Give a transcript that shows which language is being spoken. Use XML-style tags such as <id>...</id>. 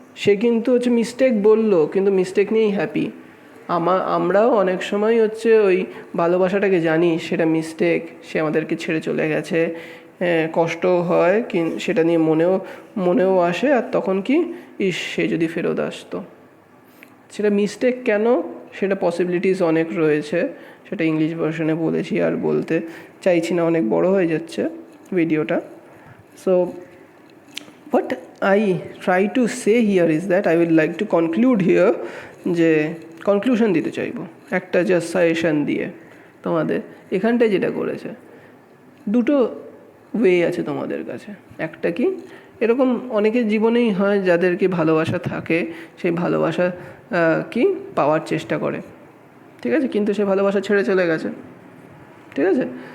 <bn>সে কিন্তু হচ্ছে মিস্টেক বললো, কিন্তু মিস্টেক নিয়েই হ্যাপি। আমরাও অনেক সময় হচ্ছে ওই ভালোবাসাটাকে জানি সেটা মিস্টেক, সে আমাদেরকে ছেড়ে চলে গেছে, কষ্ট হয়, সেটা নিয়ে মনেও আসে, আর তখন কি, সে যদি ফেরত আসতো। সেটা মিস্টেক কেন, সেটা পসিবিলিটিস অনেক রয়েছে, সেটা ইংলিশ ভার্সনে বলেছি আর বলতে চাইছি না, অনেক বড় হয়ে যাচ্ছে ভিডিওটা।</bn> <en>so what I try to say here is that I will like to conclude here,</en> <bn>যে কনক্লুশন দিতে চাইবো একটা জাস্ট সাজেশন দিয়ে তোমাদের। এখানটায় যেটা করেছে, দুটো ওয়ে আছে তোমাদের কাছে। একটা কি, এরকম অনেকের জীবনেই হয় যাদেরকে ভালোবাসা থাকে, সেই ভালোবাসা কি পাওয়ার চেষ্টা করে, ঠিক আছে, কিন্তু সে ভালোবাসা ছেড়ে চলে গেছে, ঠিক আছে।</bn>